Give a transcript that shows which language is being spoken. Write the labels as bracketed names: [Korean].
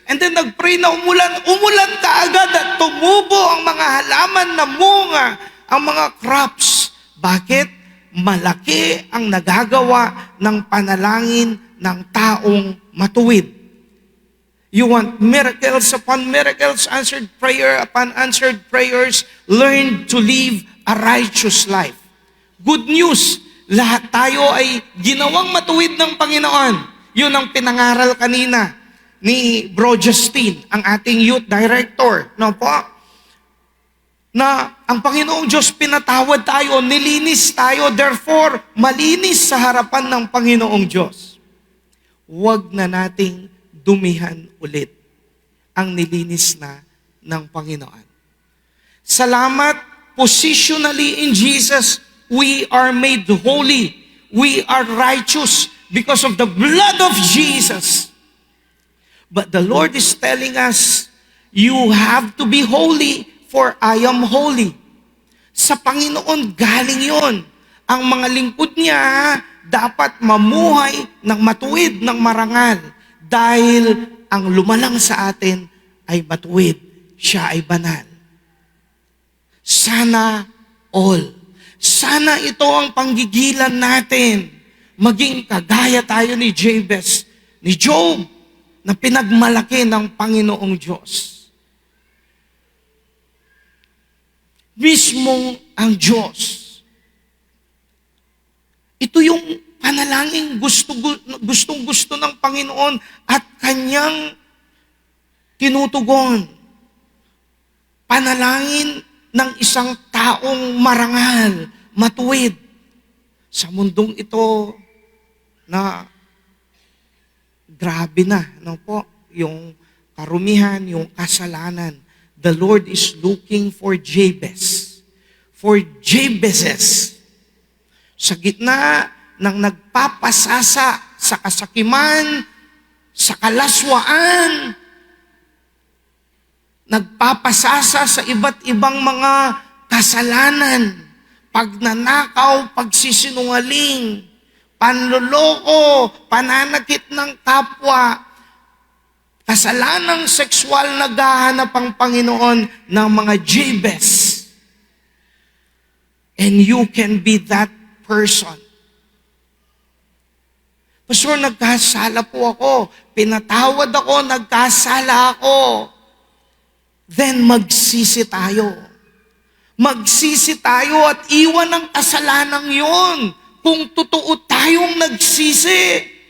[Filipino] And then nag-pray na umulan kaagad at tumubo ang mga halaman na munga, ang mga crops. Bakit? Malaki ang nagagawa ng panalangin ng taong matuwid. [English] You want miracles upon miracles, answered prayer upon answered prayers, learn to live a righteous life. Good news, [Filipino] lahat tayo ay ginawang matuwid ng Panginoon. Yun ang pinangaral kanina ni Bro Justin, ang ating youth director. No po? Na ang Panginoong Diyos pinatawad tayo, nilinis tayo, therefore, malinis sa harapan ng Panginoong Diyos. Huwag na nating dumihan ulit ang nilinis na ng Panginoon. [English] Salamat, positionally in Jesus, we are made holy. We are righteous because of the blood of Jesus. But the Lord is telling us, you have to be holy for I am holy. [Filipino] Sa Panginoon galing yon. Ang mga lingkod niya dapat mamuhay ng matuwid, ng marangal. Dahil ang lumalang sa atin ay matuwid. Siya ay banal. Sana all. Sana ito ang panggigilan natin. Maging kagaya tayo ni Jabez, ni Job, na pinagmalaki ng Panginoong Diyos. mismong ang Diyos. Ito yung panalangin gustong-gusto ng Panginoon at Kanyang tinutugon. Panalangin ng isang taong marangal, matuwid sa mundong ito na grabe na, po, yung karumihan, yung kasalanan. [English] The Lord is looking for Jabez, for Jabezes. [Filipino] Sa gitna ng nagpapasasa sa kasakiman, sa kalaswaan, nagpapasasa sa iba't ibang mga kasalanan, pagnanakaw, pagsisinungaling, panloloko, pananakit ng kapwa, kasalanang sexual na gahanap ang Panginoon ng mga Jabez. [English] And you can be that person. [Filipino] Pastor, nagkasala po ako. Pinatawad ako, nagkasala ako. Then magsisi tayo. Magsisi tayo at iwan ang kasalanang yon kung totoo tayong nagsisi.